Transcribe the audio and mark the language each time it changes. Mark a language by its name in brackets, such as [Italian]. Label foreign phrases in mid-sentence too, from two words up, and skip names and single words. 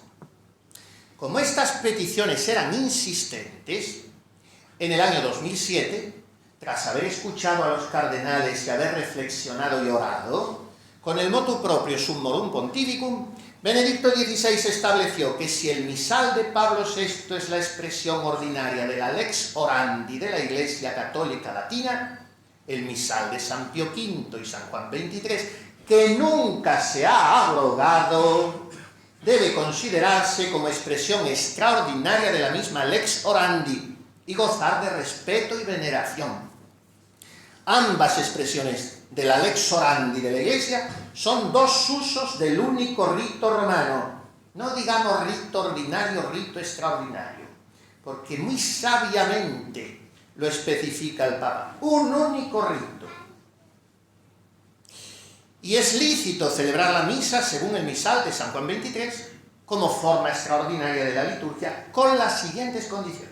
[Spanish] Como estas peticiones eran insistentes, en el año 2007, tras haber escuchado a los cardenales y haber reflexionado y orado, con el [Latin] motu proprio [Spanish] Summorum Pontificum, Benedicto XVI estableció que si el misal de Pablo VI es la expresión ordinaria de la [Latin] lex orandi [Spanish] de la Iglesia Católica Latina, el misal de San Pío V y San Juan XXIII, que nunca se ha abrogado, debe considerarse como expresión extraordinaria de la misma [Latin] lex orandi [Spanish] y gozar de respeto y veneración. Ambas expresiones de la [Latin] lex orandi [Spanish] de la Iglesia son dos usos del único rito romano, no digamos rito ordinario, rito extraordinario, porque muy sabiamente lo especifica el Papa, un único rito. Y es lícito celebrar la misa según el misal de San Juan XXIII como forma extraordinaria de la liturgia con las siguientes condiciones.